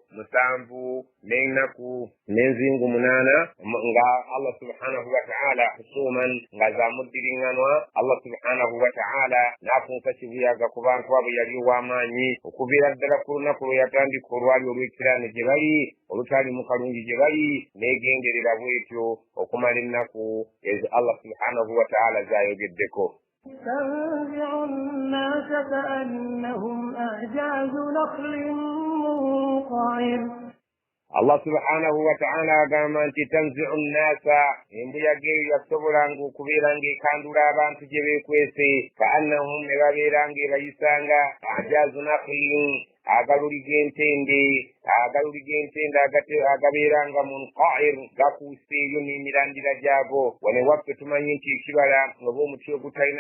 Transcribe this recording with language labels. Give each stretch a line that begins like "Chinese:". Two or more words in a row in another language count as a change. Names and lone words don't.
Ganda: 7 n'ennaku n'enzingu 8 nga
Arabic: الله سبحانه وتعالى
Ganda: husuman nga zamuddiringanwa
Arabic: الله سبحانه وتعالى
Ganda: n'akunsa kibuyaga ku bantu abo yali ow'amaanyi okuviira ddala ku lunaku lwe yatandika olwali olw'ekiraane gye bali olutali mu kalungi gye bali n'egenderera bwetyo okumala ennaku ezo
Arabic: الله سبحانه وتعالى
Ganda: z'ayogeddeko.
Arabic: تنزع الناس كأنهم أعجاز نخل منقعر الله سبحانه وتعالى
Ganda: agamba nti
Arabic: تنزع الناس
Ganda: embuyaga eyo yasobola okubeera ng'ekandula abantu gye beekwese kaannahum ne babeera ng'ebayisanga
Arabic: أعجاز نخل
Ganda: agaluli g'entende agabeera nga munqa'ir gakuuse eyo n'emirandira gyago wane waffe tumanyi nti ekibala oba omuti ogutalina